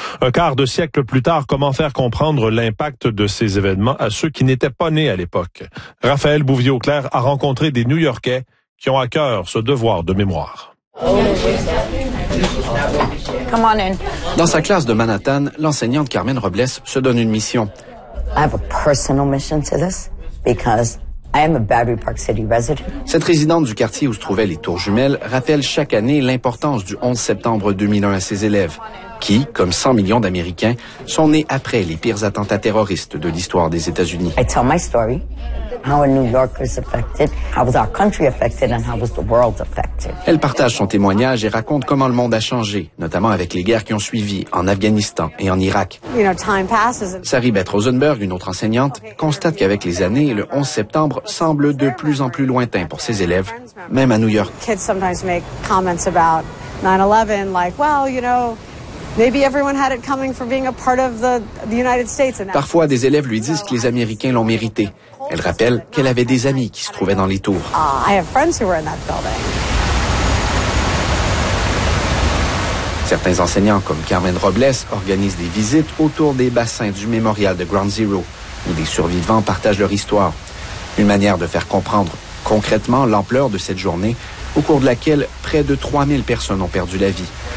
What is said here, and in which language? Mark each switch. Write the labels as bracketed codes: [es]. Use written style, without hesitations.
[fr] Un quart de siècle plus tard, comment faire comprendre l'impact de ces événements à ceux qui n'étaient pas nés à l'époque? Raphaël Bouvier-Auclair a rencontré des New-Yorkais qui ont à cœur ce devoir de mémoire. [en] Come on in. [fr] Dans sa classe de Manhattan, l'enseignante Carmen Robles se donne une mission. [en] I have a personal mission to this because I am a Battery Park City resident. [fr] Cette résidente du quartier où se trouvaient les tours jumelles rappelle chaque année l'importance du 11 septembre 2001 à ses élèves, qui, comme 100 millions d'Américains, sont nés après les pires attentats terroristes de l'histoire des États-Unis. [en] I tell my story, how New York was affected, how was our country affected, and how was the world affected. [fr] Elle partage son témoignage et raconte comment le monde a changé, notamment avec les guerres qui ont suivi en Afghanistan et en Irak. [en] You know, time passes. [fr] Sari Beth Rosenberg, une autre enseignante, constate qu'avec les années, le 11 septembre semble de plus en plus lointain pour ses élèves, même à New York. [en] Kids sometimes make comments about 9/11, like, well, you know, maybe everyone had it coming for being a part of the United States. [fr] Parfois, des élèves lui disent que les Américains l'ont mérité. Elle rappelle qu'elle avait des amis qui se trouvaient dans les tours. [en] I have friends who were in that building. [fr] Certains enseignants, comme Carmen Robles, organisent des visites autour des bassins du mémorial de Ground Zero, où des survivants partagent leur histoire. Une manière de faire comprendre concrètement l'ampleur de cette journée, au cours de laquelle près de 3000 personnes ont perdu la vie.